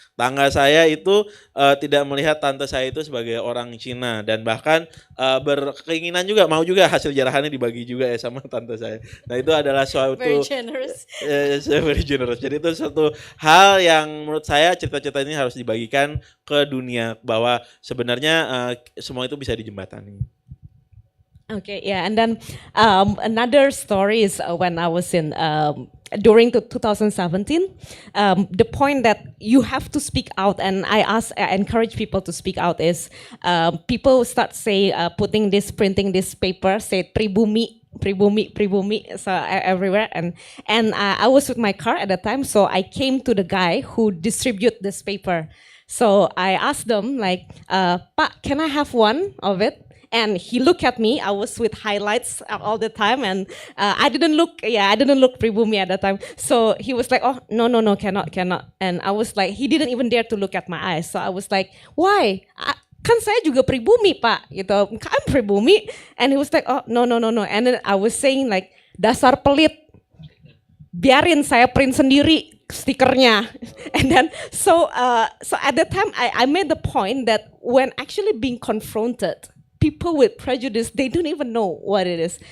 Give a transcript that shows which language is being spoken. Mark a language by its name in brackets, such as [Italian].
[Indonesian] Tetangga saya itu tidak melihat tante saya itu sebagai orang Cina, dan bahkan berkeinginan juga, mau juga hasil jarahannya dibagi juga ya sama tante saya. Nah itu adalah suatu [English] very generous. Very generous. [Indonesian] Jadi itu suatu hal yang menurut saya cerita-cerita ini harus dibagikan ke dunia, bahwa sebenarnya semua itu bisa dijembatani. [English] Okay, yeah, and then another story is when I was during 2017, the point that you have to speak out, and I encourage people to speak out, is people start putting printing this paper, say pribumi, so everywhere, and I was with my car at the time, so I came to the guy who distribute this paper. So I asked them like, Pak, can I have one of it? And he looked at me. I was with highlights all the time, and I didn't look pribumi at that time. So he was like, oh, no, cannot. And I was like, he didn't even dare to look at my eyes. So I was like, why? [Indonesian] Kan saya juga pribumi, Pak, gitu. [English] I'm pribumi. And he was like, oh, no. And then I was saying like, [Indonesian] dasar pelit. Biarin saya print sendiri stikernya. [English] And then so at that time I made the point that when actually being confronted, people with prejudice, they don't even know what it is.